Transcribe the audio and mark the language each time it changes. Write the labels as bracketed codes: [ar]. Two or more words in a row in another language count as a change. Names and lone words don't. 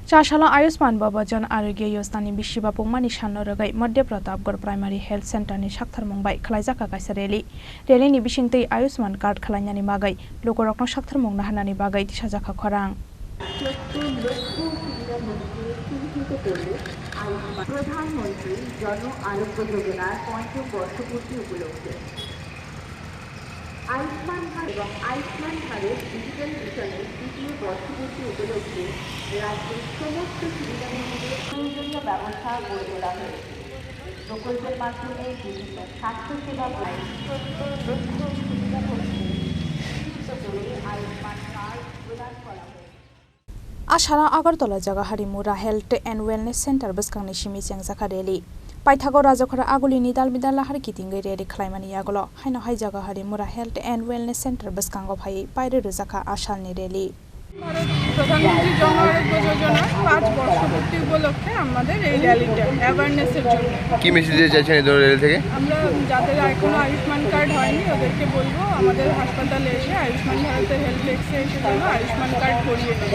[trp] Salno Ayushman Babajan Arogya Yojana Bisiba Pungmani Salno Rugwi Madhya Pratapgarh Primary Health Center ni Saktharmungbai Khlaijakha Kaisa rally ni bisingtwi Ayushman card khlainani bagai lokorokno saktharmungna hanani bagai tisajaka Khorang [bn] প্রধানমন্ত্রী জন আরোগ্য যোজনার পঞ্চম বর্ষপূর্তি উপলক্ষে আয়ুষ্মান ভারত এবং আয়ুষ্মান ভারত ডিজিটাল মিশনের দ্বিতীয় বর্ষপূর্তি উপলক্ষে রাজ্যের সমস্ত সুবিধাভোগীদের প্রয়োজনীয় ব্যবস্থা গড়ে তোলা হয়েছে। প্রকল্পের মাধ্যমে বিভিন্ন স্বাস্থ্যসেবা লক্ষ্য সুবিধাভোগীদের করে আয়ুষ্মান কার্ড প্রদান করা হয়েছে। [trp] Asara Agartala jaga harimura Health and Wellness Center buskangni simi Khlaijakha rally Paithago Rajakhor Aguli ni dalbidal Lahar kitingai rally khlaimani yagolo haino hai jaga harimura Health and Wellness Center buskango phai paire Rajakhor asalni rally [bn] প্রধানমন্ত্রী জন আরোগ্য যোজনার 5 বর্ষপূর্তি উপলক্ষে আমাদের এই র্যালিটা অ্যাওয়ারনেসের জন্য। কি মেসেজ দিতে চাইছেন এই র্যালি থেকে? আমরা যাদের এখনো আয়ুষ্মান কার্ড হয়নি ওদেরকে বলবো আমাদের হাসপাতালে এসে আয়ুষ্মান ভারতের [en] help desk [bn] এসে জন্য আয়ুষ্মান কার্ড করিয়ে নেবে।